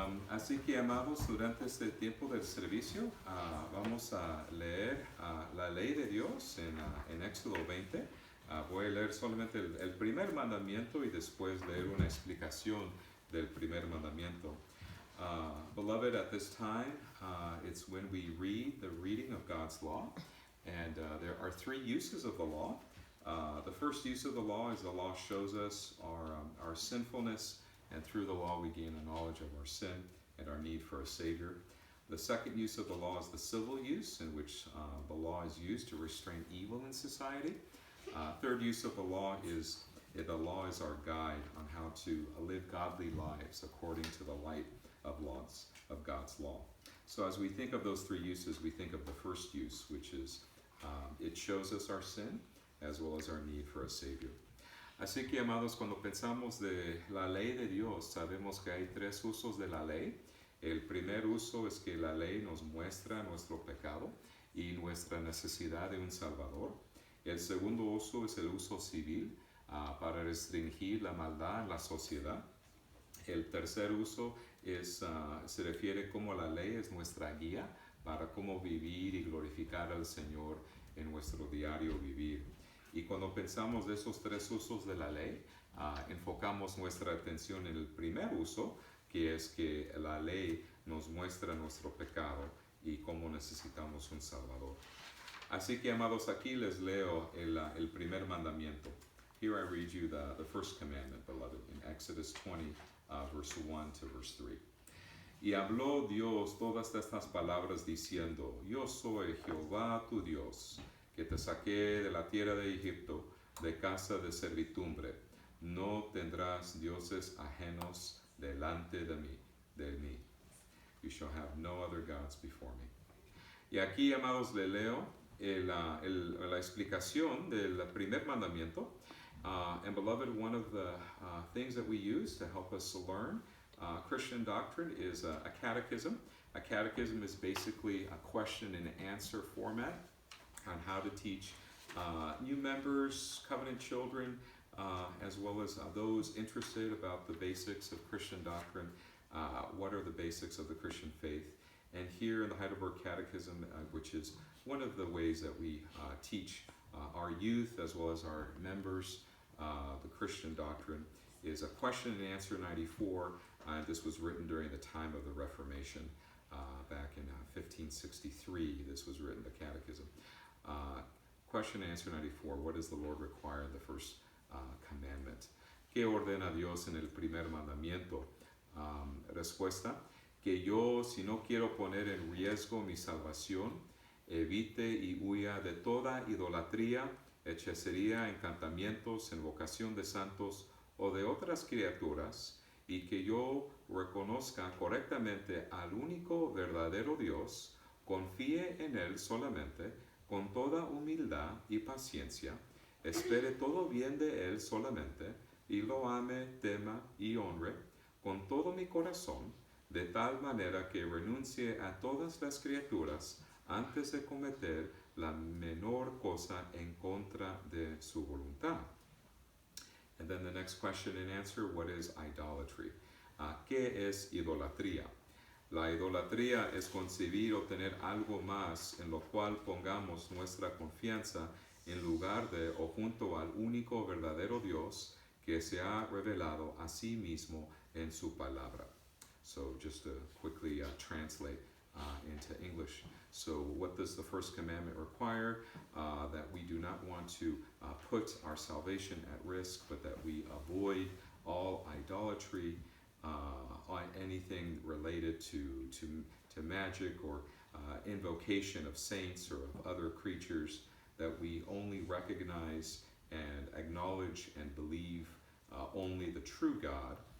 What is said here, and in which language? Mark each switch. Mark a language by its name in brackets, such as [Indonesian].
[Spanish] Así que, amados, durante este tiempo del servicio vamos a leer la ley de Dios en Éxodo 20. Voy a leer solamente el primer mandamiento y después leer una explicación del primer mandamiento. [English] Beloved, at this time, it's when we read the reading of God's law, and there are three uses of the law. The first use of the law is the law shows us our sinfulness, and through the law we gain a knowledge of our sin and our need for a Savior. The second use of the law is the civil use, in which the law is used to restrain evil in society. Third use of the law is our guide on how to live godly lives according to the light of God's law. So as we think of those three uses, we think of the first use, which is it shows us our sin as well as our need for a Savior. [Spanish] Así que, amados, cuando pensamos de la ley de Dios, sabemos que hay tres usos de la ley. El primer uso es que la ley nos muestra nuestro pecado y nuestra necesidad de un Salvador. El segundo uso es el uso civil para restringir la maldad en la sociedad. El tercer uso se refiere cómo la ley es nuestra guía para cómo vivir y glorificar al Señor en nuestro diario vivir. Y cuando pensamos de esos tres usos de la ley, enfocamos nuestra atención en el primer uso, que es que la ley nos muestra nuestro pecado y cómo necesitamos un Salvador. Así que, amados, aquí les leo el primer mandamiento. [English] Here I read you the first commandment, beloved, in Exodus 20, verse 1 to verse 3. [Spanish] Y habló Dios todas estas palabras diciendo, Yo soy Jehová tu Dios, que te saqué de la tierra de Egipto, de casa de servidumbre. No tendrás dioses ajenos delante de mí. [English] You shall have no other gods before me. [Spanish] Y aquí, amados, le leo la explicación del primer mandamiento. [English] And beloved, one of the things that we use to help us learn Christian doctrine is a catechism. A catechism is basically a question and answer format on how to teach new members, covenant children, as well as those interested about the basics of Christian doctrine. What are the basics of the Christian faith? And here in the Heidelberg Catechism, which is one of the ways that we teach our youth as well as our members the Christian doctrine, is a question and answer 94. This was written during the time of the Reformation, back in 1563. This was written, the Catechism. Question and answer 94. What does the Lord require in the first commandment? [Spanish] ¿Qué ordena Dios en el primer mandamiento? Respuesta: que yo, si no quiero poner en riesgo mi salvación, evite y huya de toda idolatría, hechicería, encantamientos, invocación de santos o de otras criaturas, y que yo reconozca correctamente al único verdadero Dios, confíe en Él solamente, con toda humildad y paciencia, espere todo bien de Él solamente, y lo ame, tema y honre, con todo mi corazón, de tal manera que renuncie a todas las criaturas antes de cometer la menor cosa en contra de su voluntad. [English] And then the next question and answer, what is idolatry? [Spanish] ¿Qué es idolatría? La idolatría es concebir o tener algo más en lo cual pongamos nuestra confianza en lugar de o junto al único verdadero Dios que se ha revelado a sí mismo en su palabra. [English] So just to quickly translate into English. So what does the first commandment require? That we do not want to put our salvation at risk, but that we avoid all idolatry, anything related to magic or invocation of saints or of other creatures, that we only recognize and acknowledge and believe only the true God,